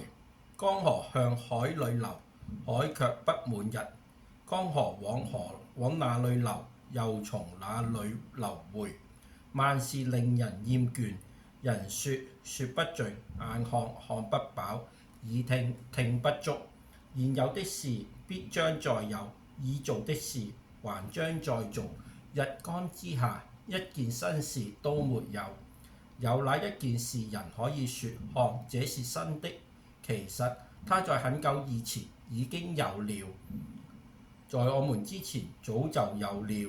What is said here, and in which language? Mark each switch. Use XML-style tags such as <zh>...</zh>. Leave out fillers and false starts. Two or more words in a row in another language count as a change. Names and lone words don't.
<zh>江河向海裏流，海卻不滿溢。江河往哪裏流，又從哪裏流回。萬事令人厭倦，人說不盡，眼看不飽，耳聽不足。現有的事必將再有，已做的事還將再做。日光之下一件新事都沒有。有哪一件事人可以說看這是新的？其實它在很久以前已經有了，在我們之前早就有了。</zh>